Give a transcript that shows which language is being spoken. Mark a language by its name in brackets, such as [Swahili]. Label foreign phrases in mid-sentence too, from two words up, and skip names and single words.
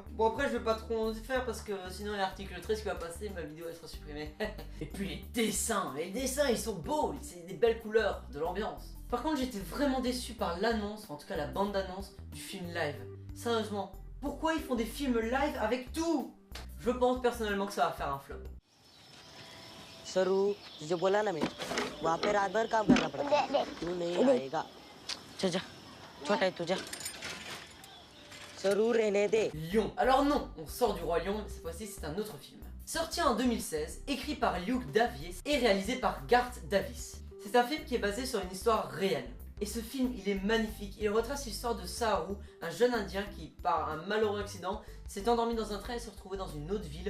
[French] Bon après je vais pas trop en faire parce que sinon il y a l'article 13 qui va passer, ma vidéo elle sera supprimée. Et puis les dessins ils sont beaux, c'est des belles couleurs, de l'ambiance. Par contre j'étais vraiment déçu par l'annonce, en tout cas la bande d'annonce du film live. Sérieusement, pourquoi ils font des films live avec tout? Je pense personnellement que ça va faire un flop. [Hindi] सरू तुझे बोला ना मैं वहाँ पे रात भर काम करना पड़ता है तू नहीं आएगा चल जा छोटा है तू जा सरू रहने दे [French] Lion. Alors non, on sort du Roi Lion, mais cette fois-ci c'est un autre film. Sorti en 2016, écrit par Luke Davies et réalisé par Garth Davis. C'est un film qui est basé sur une histoire réelle. Et ce film, il est magnifique. Il retrace l'histoire de Saharu, un jeune indien qui, par un malheureux accident, s'est endormi dans un train et s'est retrouvé dans une autre ville.